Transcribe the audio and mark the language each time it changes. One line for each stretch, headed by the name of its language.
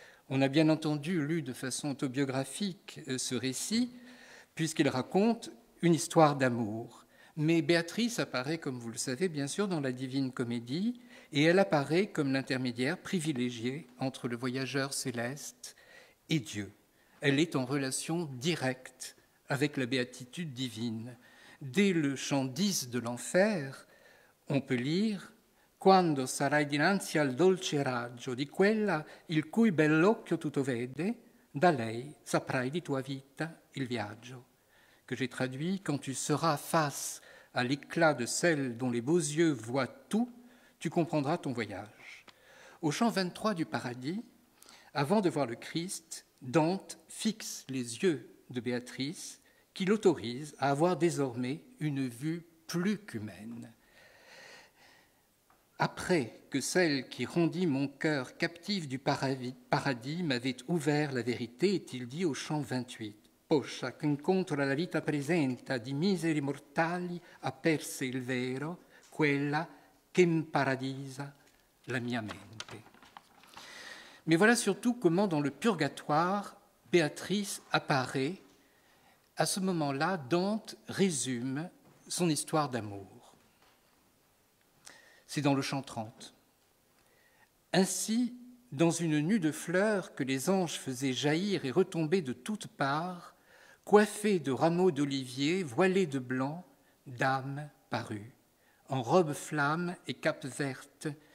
French: On a bien entendu lu de façon autobiographique ce récit, puisqu'il raconte une histoire d'amour. Mais Béatrice apparaît, comme vous le savez, bien sûr, dans la Divine Comédie, et elle apparaît comme l'intermédiaire privilégié entre le voyageur céleste et Dieu. Elle est en relation directe avec la béatitude divine. Dès le chant 10 de l'enfer, on peut lire
Italian: « Quando sarai dinanzi al dolce raggio di quella il cui bell'occhio tutto vede, da lei saprai di tua vita il viaggio ».
French: Que j'ai traduit, quand tu seras face à l'éclat de celle dont les beaux yeux voient tout, tu comprendras ton voyage. Au chant 23 du Paradis, avant de voir le Christ, Dante fixe les yeux de Béatrice, qui l'autorise à avoir désormais une vue plus qu'humaine. Après que celle qui rendit mon cœur captif du paradis m'avait ouvert la vérité, est-il dit au chant 28.
Italian: Poscia che incontro la vita presenta di miseri mortali aperse il vero, quella che imparadisa la mia mente.
French: Mais voilà surtout comment dans le Purgatoire, Béatrice apparaît. À ce moment-là, Dante résume son histoire d'amour. C'est dans le chant 30. Ainsi, dans une nue de fleurs que les anges faisaient jaillir et retomber de toutes parts, coiffée de rameaux d'olivier, voilée de blanc, Dame parut, en robe flamme et cape verte.